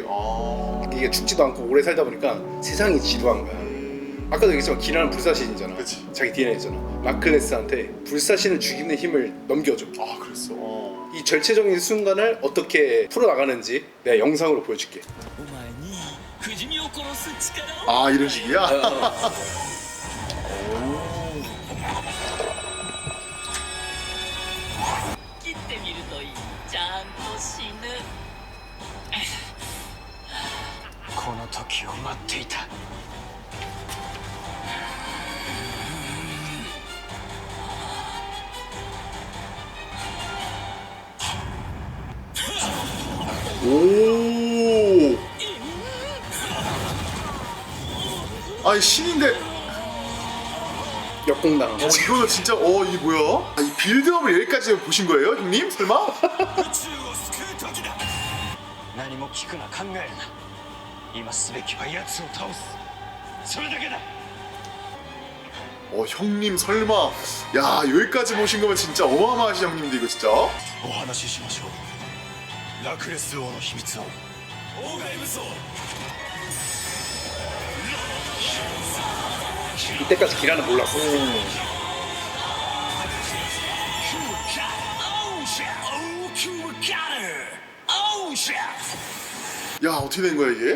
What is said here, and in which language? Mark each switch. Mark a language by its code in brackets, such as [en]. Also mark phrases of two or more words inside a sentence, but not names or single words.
[ko] 이게 죽지도 않고 오래 살다 보니까 세상이 지루한 거야. 아까도 얘기했지만 기라는 불사신이잖아. 그치. 자기 DNA잖아. 라클레스한테 불사신을 죽이는 힘을 넘겨줘. 그랬어. 이 절체적인 순간을 어떻게 풀어나가는지 내가 영상으로 보여줄게. [ja] お前に不死身を殺す力を [ko] 이런 식이야? [ja] 切ってみるといいちゃんと死ぬこの時を待っていた [ko] 오. 아니 신인데 역공당한 거지. 이거는 진짜 이게 뭐야? 이 빌드업을 여기까지 보신 거예요 형님? 설마? [ja] 宇宙を救う時だ何も聞くな考えるな今すべきは奴を倒すそれだけだ [ko] 형님 설마 야 여기까지 보신 거면 진짜 어마어마하신 형님인데 이거 진짜 [ja] お話ししましょうラクレス王の秘密を王外武装 [ko] 이때까지 기라는 몰랐어. 야 어떻게 된 거야 이게?